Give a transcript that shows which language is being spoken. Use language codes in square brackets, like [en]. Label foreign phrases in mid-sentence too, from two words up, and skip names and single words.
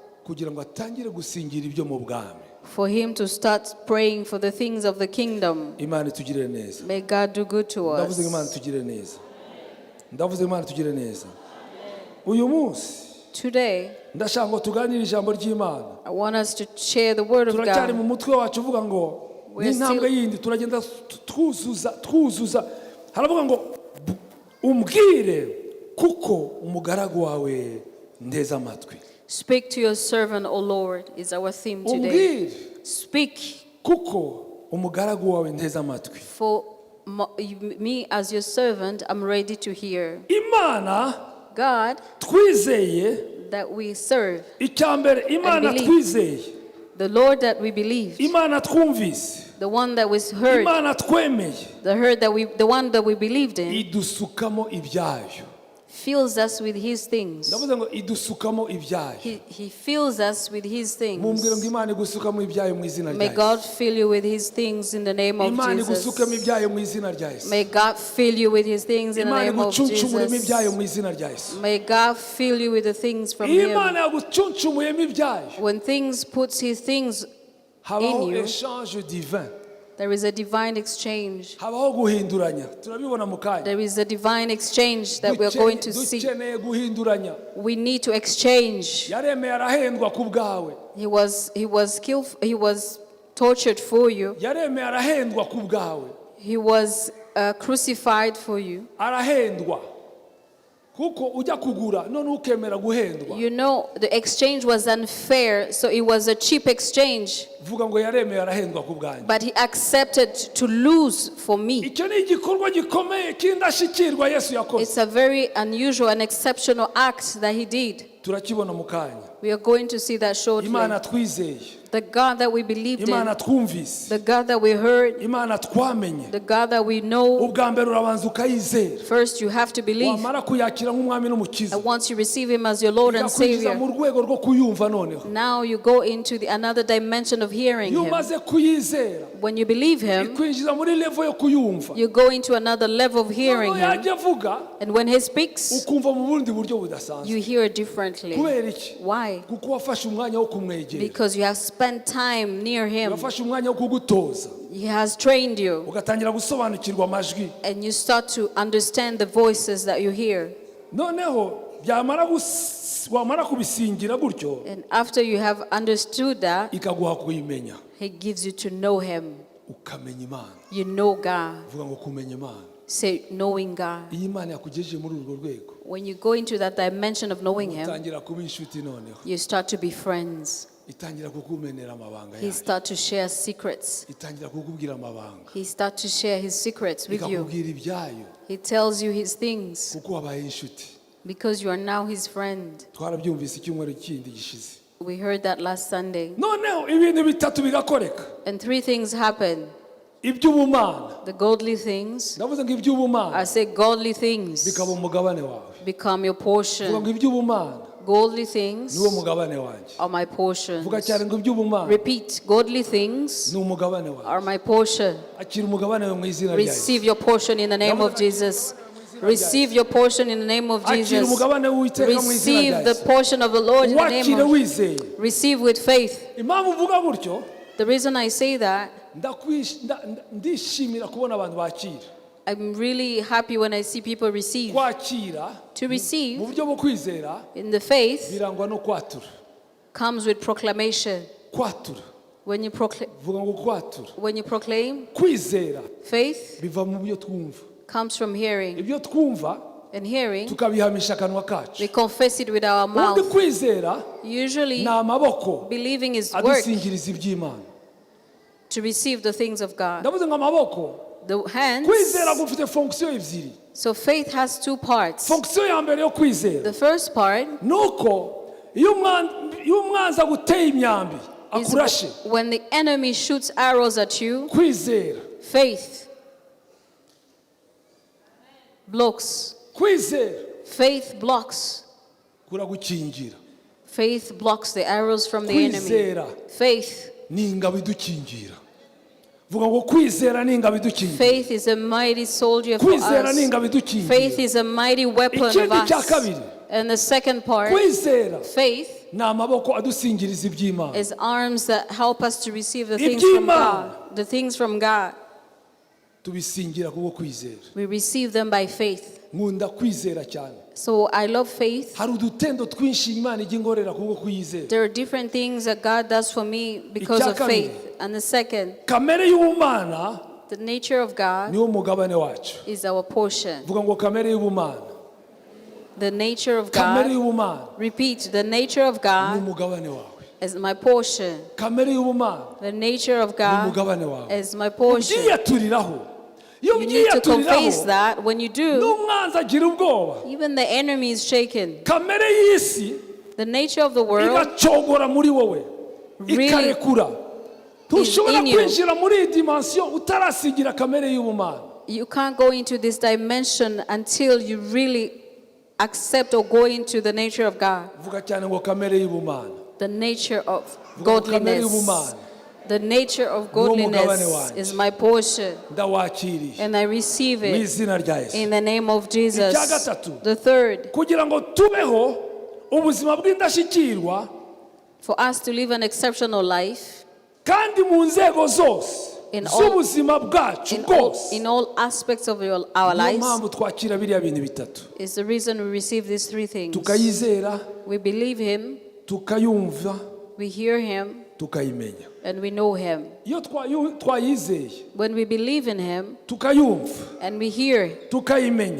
[en] For him to start praying for the things of the kingdom. May God do good to us. Today, I want us to share the word of God. [rw] n'intambwe yindi turagenda twuzuza haravuga ngo umbwire kuko umugaragu wawe ndeze amatwi. [en] Speak to your servant, O Lord, is our theme today. Speak. [rw] Kuko umugaragu wawe ndeze amatwi. [en] For me as your servant, I'm ready to hear. [rw] Imana [en] God [rw] twizeye [en] that we serve. [rw] Icyambere Imana twizeye. [en] The Lord that we believe. [rw] Imana twumvise. [en] The one that was heard. [rw] Imana twemeye. [en] The one that we believed in. [rw] Idusukamo ibyayo. [en] Fills us with his things. [rw] Ndavuze ngo idusukamo ibyayo. [en] He fills us with his things. [rw] Mumbwire ngo Imana igusukamo ibyayo mu izina rya Yesu. [en] May God fill you with his things in the name of [rw] Imana [en] Jesus. [rw] igusukamo ibyayo mu izina rya Yesu. [en] May God fill you with his things in the name of [rw] Imana ibyayo [en] Jesus. [rw] mu izina rya Yesu. [en] May God fill you with the things from him. [rw] Imana yagucuncumuyemo ibyayo. [en] When things puts his things in [rw] Habaho [en] you, [fr] échange divin. [en] there is a divine exchange. [rw] Habaho guhinduranya. Turabibona mu kanya. [en] There is a divine exchange that we are going to see. [rw] Dukeneye guhinduranya. [en] We need to exchange. [rw] Yaremeye arahendwa ku bwawe. [en] He was tortured for you. [rw] Yaremeye arahendwa ku bwawe. [en] He was crucified for you. [rw] Arahendwa. Kuko ujya kugura none ukemera guhendwa. [en] You know, the exchange was unfair, so it was a cheap exchange. [rw] Vuga ngo yaremeye arahendwa ku bwanjye. [en] But he accepted to lose for me. [rw] Icyo ni igikorwa gikomeye kindashikirwa Yesu yakoze. [en] It's a very unusual and exceptional act that he did. [rw] Turakibona mu kanya. [en] We are going to see that shortly. [rw] Imana twizeye. [en] The God that we believed in, [rw] Imana twumvise. [en] the God that we heard, [rw] Imana twamenye. [en] the God that we know. [rw] Ubwa mbere urabanza ukayizera. [en] First you have to believe. [rw] Wamara kuyakira nk'umwami n'umukiza. [en] And once you receive him as your Lord and Savior, [rw] mu rwego rwo kuyumva noneho. [en] now you go into another dimension of hearing him. [rw] Umaze kuyizera. [en] When you believe him, [rw] Ikwinjiza muri level yo kuyumva. [en] you go into another level of hearing him. [rw] Yajya avuga. [en] And when he speaks, [rw] ukumva mu bundi buryo budasanzwe. [en] you hear differently. [rw] Kubera iki? [en] Why? [rw] Kuko wafashe umwanya wo kumwegera. [en] Because you have spent time near him. [rw] Wafashe umwanya wo kugutoza. [en] He has trained you. [rw] Ugatangira gusobanukirwa amajwi. [en] And you start to understand the voices that you hear. [rw] Noneho wamara kubisingira gutyo. [en] And after you have understood that, [rw] ikaguha kuyimenya. [en] he gives you to know him. [rw] Ukamenya Imana. [en] You know God. [rw] Vuga ngo kumenya Imana. [en] Say knowing God. [rw] Iyi Imana yakugejeje muri urwo rwego. [en] When you go into that dimension of knowing him, [rw] Utangira kuba inshuti noneho. [en] you start to be friends. [rw] Itangira kukumenera amabanga [en] He [rw] yawe. [en] start to share secrets. [rw] Itangira kukubwira amabanga. [en] He start to share his secrets with you. [rw] Ikakubwira ibyayo. [en] He tells you his things [rw] Kuko wabaye inshuti. [en] because you are now his friend. [rw] Twarabyumvise icyumweru kindi gishize. [en] We heard that last Sunday. [rw] Noneho ibintu bitatu bigakoreka. [en] And three things happen. [rw] Iby'ubumana. [en] The godly things. [rw] Ndavuze ngo iby'ubumana. [en] I say godly things [rw] Bikaba umugabane wawe. [en] become your [rw] Vuga [en] portion. [rw] ngo iby'ubumana. [en] Godly things [rw] Niwo mugabane wanjye. [en] are my portion. [rw] Vuga cyane ngo iby'ubumana. [en] Repeat, godly things [rw] Ni umugabane wawe. [en] are my portion. [rw] Akira umugabane wawe mu izina rya Yesu. [en] Receive your portion in the name of Jesus. Receive your portion in the name of [rw] Akira [en] Jesus. [rw] umugabane w'Uwiteka mu izina rya [en] Receive the [rw] Yesu. [en] portion of the Lord in the name [rw] Wakire [en] of [rw] wizeye. [en] Receive with faith. [rw] Impamvu uvuga gutyo. [en] The reason I say that, [rw] ndishimira kubona abantu bakira. [en] I'm really happy when I see people receive. [rw] Kwakira [en] To receive [rw] mu buryo bwo kwizera [en] in the faith [rw] birangwa no kwatura. [en] comes with proclamation. [rw] Kwatura. [en] When you [rw] Vuga ngo kwatura. [en] proclaim, [rw] Kwizera [en] faith [rw] biva mu byo twumva. [en] comes from hearing. [rw] Ibyo twumva [en] And hearing, [rw] tukabihamisha akanwa kacu. [en] we confess it with our [rw] Ubundi [en] mouth. [rw] kwizera [en] Usually, [rw] ni amaboko [en] believing is work [rw] adusingiriza iby'Imana. [en] to receive the things of God. [rw] Ndavuze ngo amaboko. [en] The hands. [rw] Kwizera gufite fonction ebyiri. [en] So faith has two parts. [rw] Fonction ya mbere yo kwizera. [en] The first part [rw] Nuko iyo umwanzi aguteye imyambi [en] is [rw] akurashe. [en] when the enemy shoots arrows at you, [rw] Kwizera. [en] faith blocks. [rw] Kwizera. [en] Faith blocks. [rw] Kuragukingira. [en] Faith blocks the arrows from the [rw] Kwizera. [en] enemy. Faith. [rw] Ni ingabo idukingira. Vuga ngo kwizera ni ingabo idukingira. [en] Faith is a mighty soldier for [rw] Kwizera ni [en] us. [rw] ingabo idukingira. [en] Faith is a mighty weapon of [rw] Ikindi cya [en] us. [rw] kabiri. [en] And the second part, [rw] Kwizera [en] faith, [rw] ni amaboko adusingiriza iby'Imana. [en] is arms that help us to receive the things from God. The things from God. [rw] Tubisingira kubwo kwizera. [en] We receive them by faith. [rw] Nkunda kwizera cyane. [en] So I love faith. [rw] hari udutendo twinshi Imana ijya ingorera kubwo kuyizera. [en] There are different things that God does for me because of faith. And the second, [rw] kamere y'ubumana, [en] the nature of God [rw] niwo mugabane wacu. [en] is our portion. [rw] Vuga ngo kamere y'ubumana. [en] The nature of [rw] kamere [en] God, [rw] y'ubumana, [en] repeat, the nature of [rw] ni [en] God [rw] umugabane wawe. [en] is my portion. [rw] kamere y'ubumana, [en] The nature of [rw] ni [en] God [rw] umugabane wawe. [en] is my portion. [rw] ubyiyaturiraho. Iyo [en] You need to confess [rw] ubyiyaturiraho, [en] that. When you do, [rw] n'umwanzi agira ubwoba. [en] even the enemy is shaken. [rw] kamere y'isi [en] The nature of the world [rw] igacogora muri wowe, [en] really [rw] ikarekura. Ntushobora [en] in you. [rw] kwinjira muri iyi dimension utarasigira kamere y'ubumana. [en] You can't go into this dimension until you really accept or go into the nature of God. [rw] Vuga cyane ngo kamere y'ubumana. [en] The nature of [rw] Kamere [en] godliness. [rw] y'ubumana. [en] The nature of [rw] mugabane [en] godliness [rw] wanjye. [en] is my portion. [rw] Ndawakiriye. [en] And I receive [rw] Mu [en] it [rw] izina rya Yesu. [en] in the name of Jesus. [rw] Icya gatatu. [en] The third, [rw] Kugira ngo tubeho ubuzima bw'indashyikirwa [en] for us to live an exceptional life [rw] kandi mu nzego zose [en] in all, [rw] z'ubuzima bwacu bwose. [en] in all aspects of our [rw] Niyo [en] lives, [rw] mpamvu twakira biriya bintu bitatu. [en] is the reason we receive these three things. [rw] Tukayizera, [en] We believe Him, [rw] tukayumva, [en] we hear Him, [rw] tukayimenya. [en] and we know Him. [rw] Iyo twayizeye, [en] When we believe in Him, [rw] tukayumva, [en] and we hear, [rw] tukayimenya,